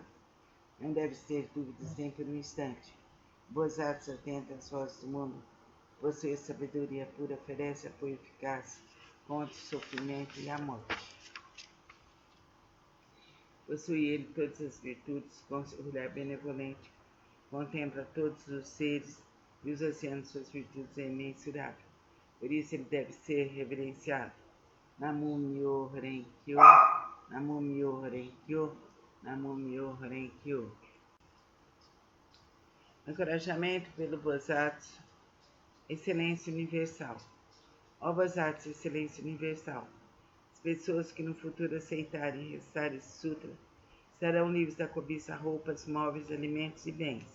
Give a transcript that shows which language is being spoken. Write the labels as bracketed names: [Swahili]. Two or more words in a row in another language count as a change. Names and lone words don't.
[Portuguese] Não deve ter dúvidas nem por um instante. Bodhisattva atenta às vozes do mundo, possui sabedoria pura, oferece apoio eficaz contra o sofrimento e a morte. Possui ele todas as virtudes, com seu olhar benevolente, contempla todos os seres e os oceanos de suas virtudes é imensurável. Por isso ele deve ser reverenciado. [Japanese] Namo Myoho Renkyo, Namo Myoho Renkyo, Namo Myoho Renkyo. [Portuguese] Encorajamento pelo Bodhisattva, excelência universal. Ó Bodhisattva, excelência universal, as pessoas que no futuro aceitarem e recitarem esse sutra estarão livres da cobiça, roupas, móveis, alimentos e bens.